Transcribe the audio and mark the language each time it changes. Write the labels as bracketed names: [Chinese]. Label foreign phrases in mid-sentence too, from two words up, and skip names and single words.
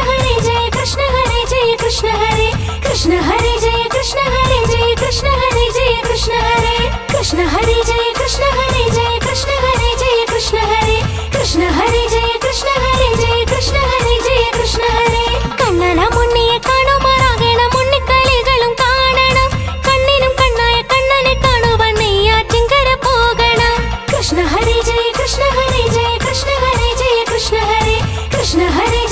[Sanskrit] Hare Jaya Krishna Hare Jaya Krishna Hare Krishna Hare Jaya Krishna Hare Jaya Krishna Hare Jaya Krishna Hare Krishna Hare Jaya Krishna Hare Jaya Krishna Hare Jaya Krishna Hare Krishna Hare Jaya Krishna Hare Jaya Krishna Hare Jaya Krishna Hare [Malayalam] കണ്ണന മുന്നിയെ കാണുമാറാകണം മുന്നിക്കളികളും കാണണം കണ്ണിനും കണ്ണായ കണ്ണനെ കാണുവാൻ നെയ്യാറ്റിൻകര പോകണം [Sanskrit] Krishna Hare Jaya Krishna Hare Jaya Krishna Hare Jaya Krishna Hare Krishna Hare